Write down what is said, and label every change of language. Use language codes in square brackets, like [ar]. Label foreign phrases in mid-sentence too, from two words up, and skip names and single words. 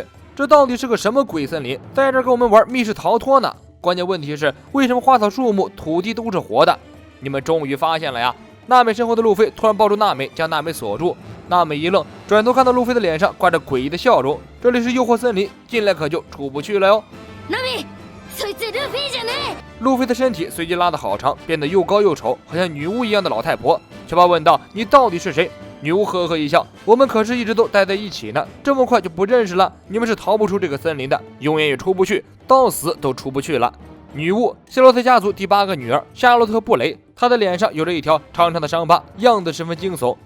[zh] 这到底是个什么鬼森林，在这跟我们玩密室逃脱呢？关键问题是，为什么花草树木、土地都是活的？你们终于发现了呀！娜美身后的路飞突然抱住娜美，将娜美锁住。娜美一愣，转头看到路飞的脸上挂着诡异的笑容。这里是诱惑森林，进来可就出不去了哟。娜美， [ja] そいつルフィじゃねえ。 [zh] 路飞的身体随即拉得好长，变得又高又丑，好像女巫一样的老太婆。小巴问道：“你到底是谁？” 女巫呵呵一笑：“我们可是一直都待在一起呢，这么快就不认识了？你们是逃不出这个森林的，永远也出不去，到死都出不去了。” 女巫，夏洛特家族第8个女儿夏洛特·布雷，她的脸上有着一条长长的伤疤，样子十分惊悚。